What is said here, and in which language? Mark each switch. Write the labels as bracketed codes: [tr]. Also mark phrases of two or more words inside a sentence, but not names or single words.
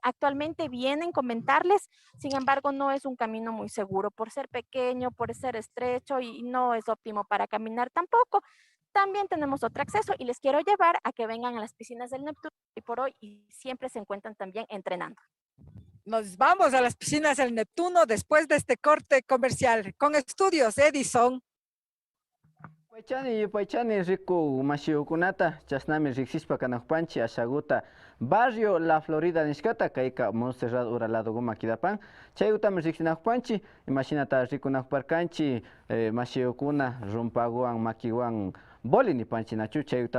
[es] Actualmente vienen comentarles, sin embargo, no es un camino muy seguro por ser pequeño, por ser estrecho y no es óptimo para caminar tampoco. También tenemos otro acceso y les quiero llevar a que vengan a las piscinas del Neptuno y por hoy y siempre se encuentran también entrenando. Nos vamos a las piscinas del Neptuno después de este corte comercial con Estudios Edison. [qu] Paichani riku mashiukunata chasnami riksispa kanakpanchi ashaguta barrio La Florida nishkata kaika Montserrat Uralado Guma Kidapan chayutami riksinakpanchi imashinata rikunakparkanchi mashiukuna rumpaguan makiwan boli nipanchik nachu chayutas